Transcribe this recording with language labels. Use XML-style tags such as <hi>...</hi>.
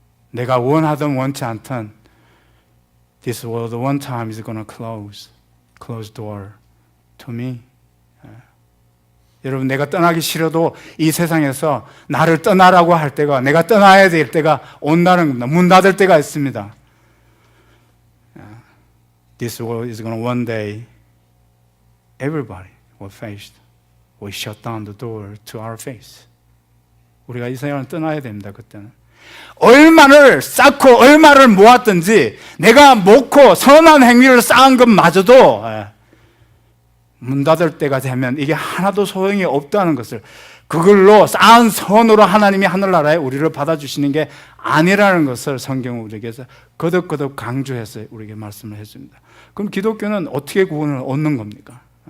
<ko>내가 원하든 원치 않든</ko> <en>This world one time is going to close door to me.</en> <ko>여러분 내가 떠나기 싫어도 이 세상에서 나를 떠나라고 할 때가 내가 떠나야 될 때가 온다는 겁니다. 문 닫을 때가 있습니다.</ko> <en>This world is going to one day everybody will shut down the door to our face.</en> <ko>우리가 이 세상을 떠나야 됩니다. 그때는 얼마를 쌓고 얼마를 모았든지 내가 모고 선한 행위를 쌓은 것마저도 문 닫을 때가 되면 이게 하나도 소용이 없다는 것을 그걸로 쌓은 선으로 하나님이 하늘나라에 우리를 받아주시는 게 아니라는 것을 성경은 우리에게서 거듭거듭 강조해서 우리에게 말씀을 해줍니다. 그럼 기독교는 어떻게 구원을 얻는 겁니까?</ko>